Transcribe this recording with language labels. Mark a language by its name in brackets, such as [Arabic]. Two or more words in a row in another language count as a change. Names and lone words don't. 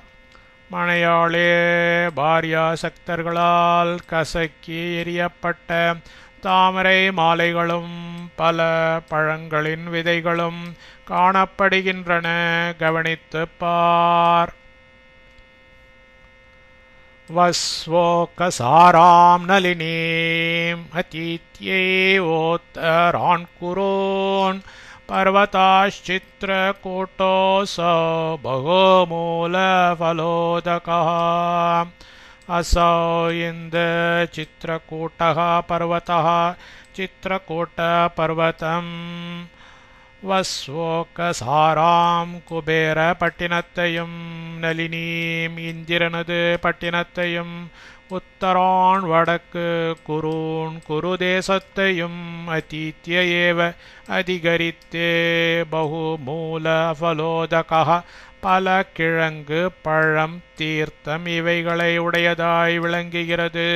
[Tamil] மணையாளே பாரியாசக்தர்களால் கசக்கி எரியப்பட்ட தாமரை மாலைகளும் பல பழங்களின் விதைகளும் காணப்படுகின்றன கவனித்துப் பார். [Sanskrit] वस्वोकसारां नलिनीम् अतीत्येवोत्तरान् कुरोन् पर्वताश्चित्रकूटोऽसौ बहुमूलफलोदकः असौ इन्द्रचित्रकूटः पर्वतः चित्रकूटपर्वतम् [Tamil] வஸ்வோகசாராம் குபேர பட்டினத்தையும் நளினீம் இந்திரனது பட்டினத்தையும் உத்தரான் வடக்கு குரூன் குரு தேசத்தையும் [Sanskrit] अतीत्य एव [Tamil] அதிகரித்தே [Sanskrit] बहुमूल फलोदकः [Tamil] பல கிழங்கு பழம் தீர்த்தம் இவைகளை உடையதாய் விளங்குகிறது.